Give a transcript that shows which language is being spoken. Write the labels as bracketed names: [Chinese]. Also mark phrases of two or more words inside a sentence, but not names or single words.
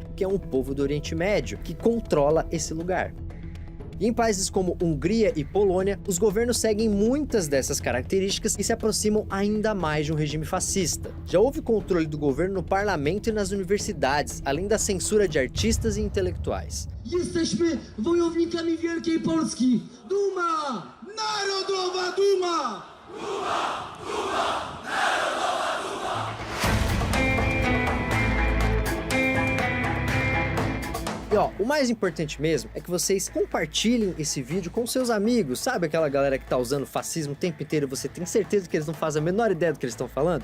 [Portuguese] Que é um povo do Oriente Médio, que controla esse lugar. E em países como Hungria e Polônia, os governos seguem muitas dessas características e se aproximam ainda mais de um regime fascista. Já houve controle do governo no parlamento e nas universidades, além da censura de artistas e intelectuais. [Polish] Jesteśmy wojownikami Wielkiej Polski. Duma! Narodowa Duma! [Portuguese] E ó, o mais importante mesmo é que vocês compartilhem esse vídeo com seus amigos, sabe aquela galera que tá usando fascismo o tempo inteiro e você tem certeza que eles não fazem a menor ideia do que eles estão falando?